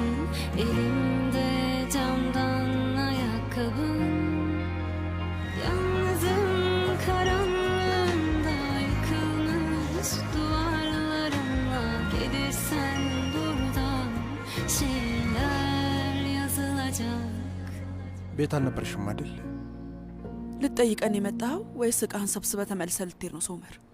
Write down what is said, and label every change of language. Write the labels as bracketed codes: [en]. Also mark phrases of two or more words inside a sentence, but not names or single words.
[tr] Elimde camdan ayakkabın. Yalnızım karanlığında yıkılmış duvarlarımla. Gelirsen buradan şiirler yazılacak. [am] ቤት አልነበርሽም አይደል? ልትጠይቀን የመጣኸው ወይስ ዕቃህን ሰብስበህ ተመልሰህ ልትሄድ ነው ሶመር?